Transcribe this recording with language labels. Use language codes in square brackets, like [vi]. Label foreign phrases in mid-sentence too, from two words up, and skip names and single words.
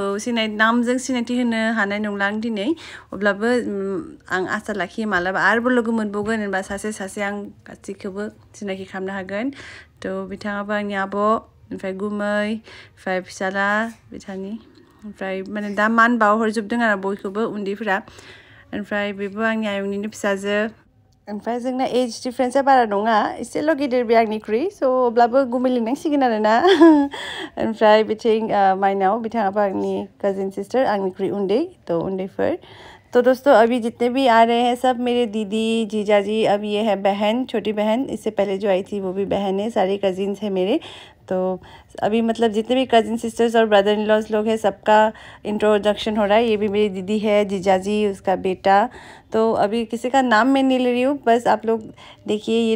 [brx] नामजों सिनायथि होनो हानाय नंला आं दिनै अब्लाबो आं आसा लाखियो मालाबा आरोबाव लोगो मोनबावगोन होनबा सासे सासे आं गासैखौबो सिनाखि खालामनो हागोन थ' बिथाङाबो आंनि आब' ओमफ्राय गुमै ओमफ्राय फिसाला बिथांनि ओमफ्राय माने दा मान बावहरजोबदों आरो बयखौबो उन्दैफोरा ओमफ्राय बेबो आंनि आयंनिनो फिसाजो ओमफ्राय जोंना [en] age difference [brx] बारा नङा एसेल' गिदिर बे आंनिख्रुइ स' अब्लाबो गुमै लिंनांसिगोन आरोना ओमफ्राय बिथिं माइनाव बिथाङाबो आंनि काजिन सिस्टार आंनिख्रुइ उन्दै थ' उन्दैफोर [hi] तो दोस्तों अभी जितने भी आ रहे हैं सब मेरे दीदी जीजाजी अब ये है बहन छोटी बहन इससे पहले जो आई थी वो भी बहन है सारे कजिन्स हैं मेरे तो अभी मतलब जितने भी [en] cousin sisters [hi] और [en] brother in laws [hi] लोग हैं सबका इंट्रोडक्शन हो रहा है ये भी मेरी दीदी है जीजाजी उसका बेटा तो अभी किसी का नाम मैं नहीं ले रही हूँ बस आप लोग देखिए ये